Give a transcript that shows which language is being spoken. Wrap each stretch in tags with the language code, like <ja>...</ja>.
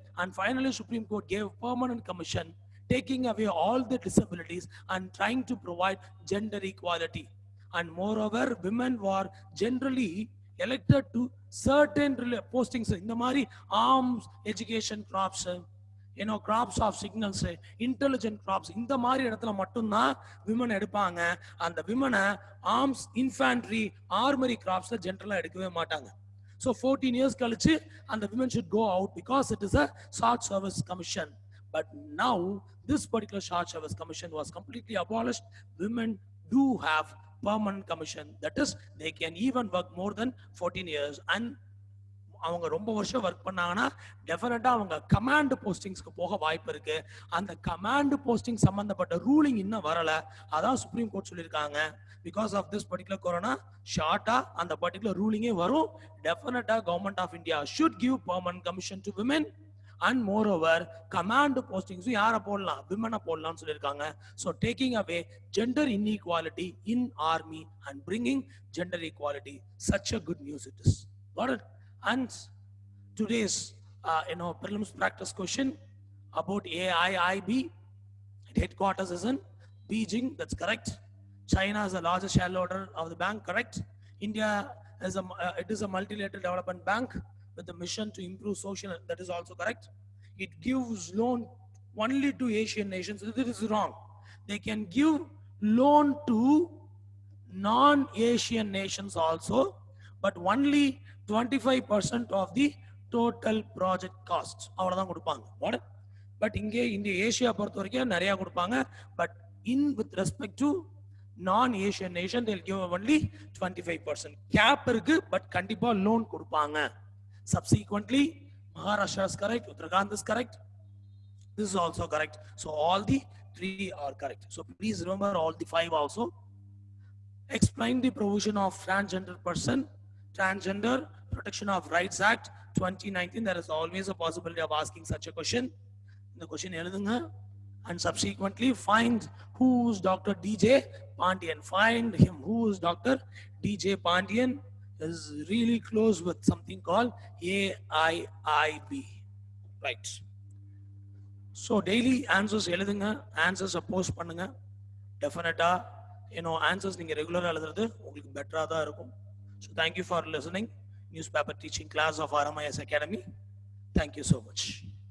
<en>and finally Supreme Court gave permanent commission, taking away all the disabilities and trying to provide gender equality. and moreover women were generally elected to certain postings இந்த மாதிரி arms, education crops, crops of signals, intelligent crops,</en> <ta>இந்த மாதிரி இடத்துல மட்டும்தான் women எடுப்பாங்க. அந்த விமனை arms, infantry, ஆர்மரி கிராப்ஸ்ல ஜென்ரலா எடுக்கவே மாட்டாங்க.</ta> <en>So 14 years</en> <ta>கழிச்சு அந்த</ta> <en>women should go out because it is a short service commission. But now this particular short service commission was completely abolished. Women do have permanent commission, that is they can even work more than 14 years.</en> <ta>and அவங்க ரொம்ப வருஷம் work பண்ணாங்கன்னா டெஃபினட்டா அவங்க command போஸ்டிங்ஸ்க்கு போக வாய்ப்பு இருக்கு. அந்த கமாண்ட் போஸ்டிங் சம்பந்தப்பட்ட ரூலிங் இன்னும் வரல, அதான் சுப்ரீம் கோர்ட் சொல்லியிருக்காங்க. Because of this particular corona ஷார்ட்டா அந்த பர்டிகுலர் ரூலிங்கே வரும்.</ta> <en>டெஃபினட்டா government of India should give permanent commission to women. and moreover command postings</en> <ta>யாரை போடலாம், விமனை போடலாம்னு சொல்லியிருக்காங்க.</ta> <en>so taking away gender inequality in army and bringing gender equality, such a good news it is. Got it? And today's prelims practice question about AIIB, headquarters is in Beijing, that's correct. China is the largest shareholder of the bank, correct. India is it is a multilateral development bank with the mission to improve social, that is also correct. It gives loan only to Asian nations, this is wrong. They can give loan to non-Asian nations also, but only 25% of the total project costs</en> <ta>அவ்வளவுதான் கொடுப்பாங்க.</ta> <en>What?</en> <ta>But இங்கே இந்த Asia பொறுத்த வரைக்கும் நிறைய கொடுப்பாங்க.</ta> <en>But in with respect to non-Asian nation, they'll give only 25%. Cap இருக்கு, but</en> <ta>கண்டிப்பா loan கொடுப்பாங்க.</ta> <en>Subsequently, Maharashtra is correct, Uttarakhand is correct. This is also correct. So all the three are correct. So please remember all the five also. Explain the provision of transgender person, Transgender Protection of Rights Act 2019. There is always a possibility of asking such a question. The question</en> <ta>எழுதுங்க.</ta> <en>And subsequently find who's Dr. DJ Pandian. Find him. Who is Dr. DJ Pandian? Is really close with something called AIIB. Right. So daily answers</en> <ta>எழுதுங்க.</ta> <en>Answers post</en> <ta>பண்ணுங்க. Definitely, answers நீங்க ரெகுலரா எழுதுறது உங்களுக்கு பெட்டரா தான் இருக்கும்.</ta> <en>So thank you for listening. Newspaper teaching class of RMIS Academy. Thank you so much.</en>